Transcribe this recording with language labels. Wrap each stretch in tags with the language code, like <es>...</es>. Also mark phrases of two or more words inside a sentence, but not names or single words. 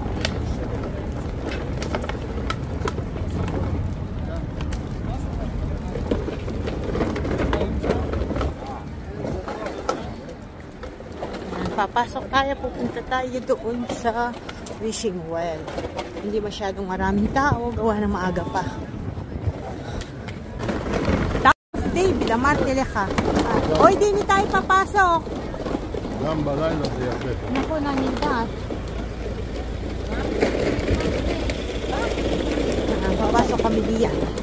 <tl>Papasok tayo, pupunta tayo doon sa Wishing Well. Hindi masyadong maraming tao, gawa ng maaga pa.</tl> <he>David, amarte lecha.</he> <tl>Hoy, di ni tayo papasok.</tl> <he>גם בלילה זה יפה.</he> <tl>Naku, nanindad. Papasok kami diyan.</tl>